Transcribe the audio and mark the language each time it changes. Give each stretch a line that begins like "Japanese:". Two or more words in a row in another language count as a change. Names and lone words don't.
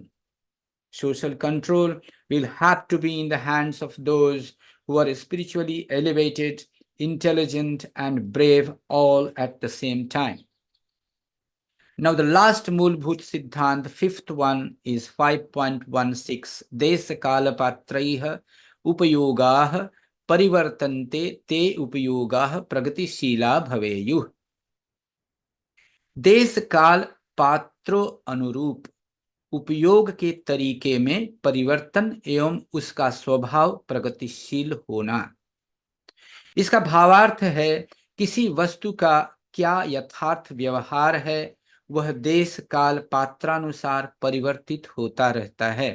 English: Social control will have to be in the hands of those who are spiritually elevated, intelligent, and brave all at the same time. Now, the last
Hindi: मूलभूत सिद्धांत,
English: fifth one, is 5.16.
Sanskrit: देश काल पात्रैः उपयोगाः परिवर्तन्ते ते उपयोगाः प्रगतिशीला भवेयुः.
Hindi: देश काल पात्रों अनुरूप उपयोग के तरीके में परिवर्तन एवं उसका स्वभाव प्रगतिशील होना। इसका भावार्थ है किसी वस्तु का क्या यथार्थ व्यवहार है, वह देश काल पात्रानुसार परिवर्तित होता रहता है।